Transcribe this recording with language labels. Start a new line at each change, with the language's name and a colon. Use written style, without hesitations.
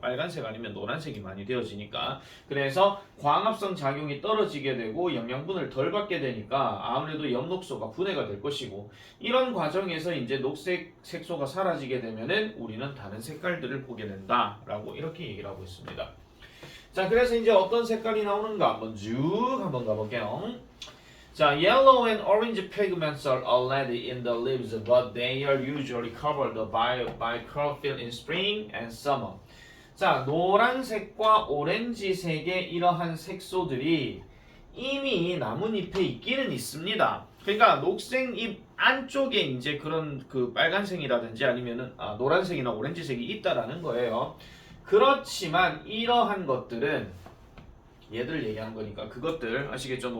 Korean: 빨간색 아니면 노란색이 많이 되어지니까. 그래서 광합성 작용이 떨어지게 되고 영양분을 덜 받게 되니까 아무래도 엽록소가 분해가 될 것이고 이런 과정에서 이제 녹색 색소가 사라지게 되면은 우리는 다른 색깔들을 보게 된다라고 이렇게 얘기를 하고 있습니다. 자, 그래서 이제 어떤 색깔이 나오는가 한번 가볼게요.
English: 자, yellow and orange pigments are already in the leaves, but they are usually covered by chlorophyll in spring and summer.
Korean: 자, 노란색과 오렌지색의 이러한 색소들이 이미 나뭇잎에 있기는 있습니다. 그러니까 녹색잎 안쪽에 이제 그런 그 빨간색이라든지 아니면은 노란색이나 오렌지색이 있다라는 거예요. 그렇지만 이러한 것들은 얘들 얘기하는 거니까 그것들 아시겠죠?